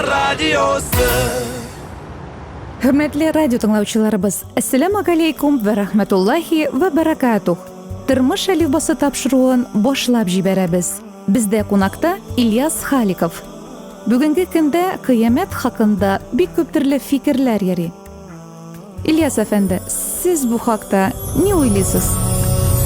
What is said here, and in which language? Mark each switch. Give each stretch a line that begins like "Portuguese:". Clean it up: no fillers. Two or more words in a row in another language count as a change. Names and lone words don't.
Tatar: radiosu. Хөрмәтле радио тыңлаучыларыбыз,
Arabic: السلام عليكم ورحمة الله وبركاته.
Tatar: Тормыш әлифбасы тапшыруын башлап җибәрәбез. Бездә кунакта Ильяс Халиков. Бүгенге көндә кыямәт хакында бик күп төрле фикерләр йөри. Ильяс әфәнде, сез бу хакта ни уйлыйсыз?